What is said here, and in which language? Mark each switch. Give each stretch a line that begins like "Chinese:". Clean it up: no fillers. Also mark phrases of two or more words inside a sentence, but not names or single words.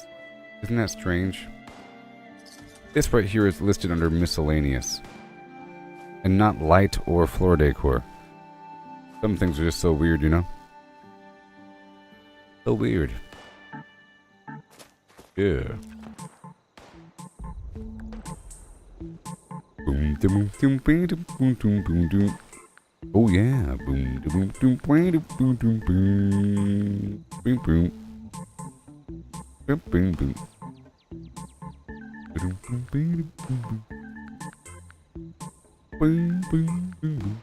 English: Isn't that strange? This right here is listed under miscellaneous. And not light or floor decor. Some things are just so weird, you know? So weird. Yeah. Boom, boom, boom, boom, boom, boom, boom, boom. Oh yeah. Boom, boom, boom, boom, boom, boom, boom. Boom, boom. Boom, boom, boom. Boom, boom, boom, boom. Boom, boom, boom.